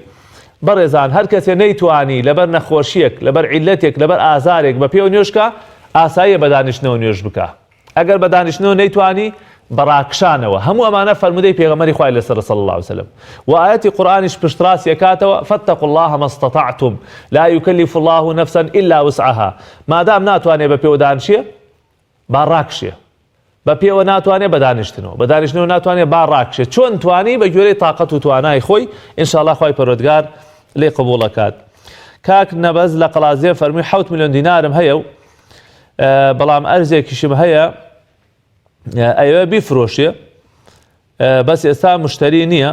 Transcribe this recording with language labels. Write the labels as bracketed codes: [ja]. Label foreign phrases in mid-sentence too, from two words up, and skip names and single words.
[ckb] بەڕێزان هەر کەسێ نەیتوانی لەبەر نەخۆشیەک لەبەر عیلەتێک لەبەر ئازارێک بە پێوە نوێژکە ئاساییە بە دانیشتنەوە نوێژ بکە. ئەگەر بە دانیشتنەوە نەیتوانی بەڕاکشانەوە هەموو ئەمانە فەرمودەی پێغەمبەری خوای لەسەر [ar] صلی الله عليه وسلم [ckb] و ئاەتی قورئانیش پشتڕاستی ئەکاتەوە [ar] فاتقوا الله ما استطعتم لا يكلف الله نفسا الا وسعها [ckb] مادام ناتوانێ بە پێوە دانیشێ با ڕاکشێ بە پێوە ناتوانێ بە دانیشتنەوە بە دانیشتنەوە ناتوانێ با ڕاکشێ چۆن توانی بە گوێرەی تااقەت و توانای خۆی ئینشاءالله خوای پەروەردگار لێ قبوڵەکات. کاک نەبەز لە قەڵازیە فەرمووی 7 ملیۆن دینارم هەیە و بەڵام ئەرزێکیشم هەیە ئەوە بیفرۆشێ بەس ئێستا مشتری نییە.